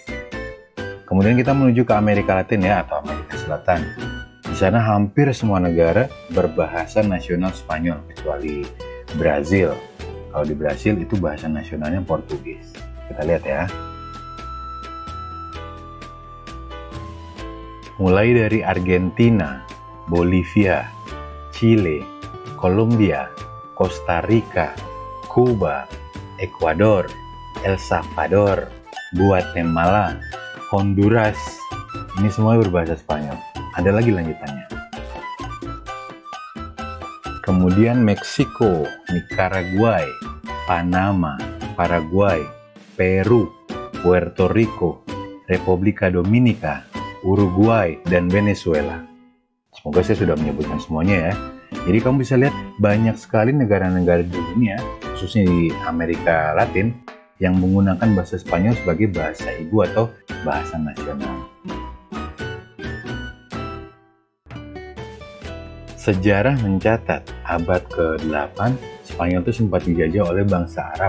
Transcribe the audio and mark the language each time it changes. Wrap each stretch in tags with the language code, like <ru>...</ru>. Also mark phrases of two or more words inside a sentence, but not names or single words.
<id>Kemudian kita menuju ke Amerika Latin ya, atau Amerika Selatan. Di sana hampir semua negara berbahasa nasional Spanyol, kecuali Brazil. Kalau di Brazil itu bahasa nasionalnya Portugis. Kita lihat ya. Mulai dari Argentina, Bolivia, Chile, Kolombia, Costa Rica, Kuba, Ekuador, El Salvador, Guatemala, Honduras. Ini semua berbahasa Spanyol. Ada lagi lanjutannya. Kemudian Meksiko, Nicaragua, Panama, Paraguay, Peru, Puerto Rico, Republika Dominika, Uruguay, dan Venezuela. Semoga saya sudah menyebutkan semuanya ya. Jadi kamu bisa lihat banyak sekali negara-negara di dunia, khususnya di Amerika Latin, yang menggunakan bahasa Spanyol sebagai bahasa ibu atau bahasa nasional. Sejarah mencatat abad ke-8 Spanyol itu sempat dijajah oleh bangsa Arab.</id>